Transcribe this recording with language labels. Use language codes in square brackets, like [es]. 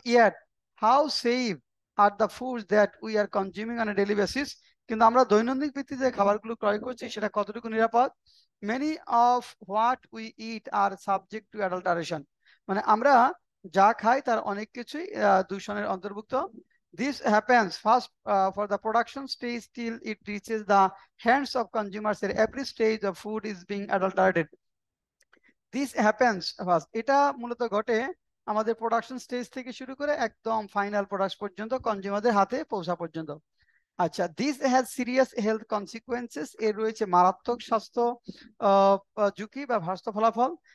[en] yet how safe are the foods that we are consuming on a daily basis, [bn] কিন্তু আমরা দৈনন্দিন ভিত্তিতে খাবারগুলো ক্রয় করছি, সেটা কতটুকু নিরাপদ? [en] many of what we eat are subject to adulteration, [bn] মানে আমরা যা খাই তার অনেক কিছুই দূষণের অন্তর্ভুক্ত। [en] This happens first for the production stage till it reaches the hands of consumers. At every stage of food is being adulterated. This happens first, [bn] এটা মূলত ঘটে আমাদের প্রোডাকশন স্টেজ থেকে শুরু করে একদম ফাইনাল প্রোডাক্ট পর্যন্ত, কনজিউমারদের হাতে পৌঁছা পর্যন্ত। আচ্ছা, [en] this has serious health consequences, [bn] এর রয়েছে মারাত্মক স্বাস্থ্য ঝুঁকি বা স্বাস্থ্য ফলাফল।